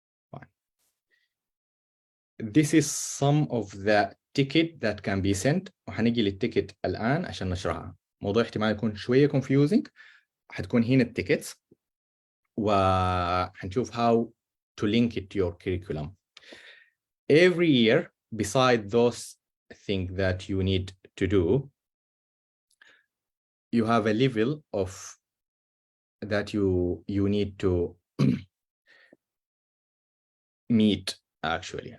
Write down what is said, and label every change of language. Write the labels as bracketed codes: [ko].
[en] Fine. This is some of the ticket that can be sent. [ar] وحنيجي للتيكت الآن عشان نشرحها. موضوع احتمال يكون شوية confusing. حتكون هنا التيكتس وحنشوف [en] how to link it to your curriculum. Every year, beside those things that you need to do, you have a level of that you need to meet actually.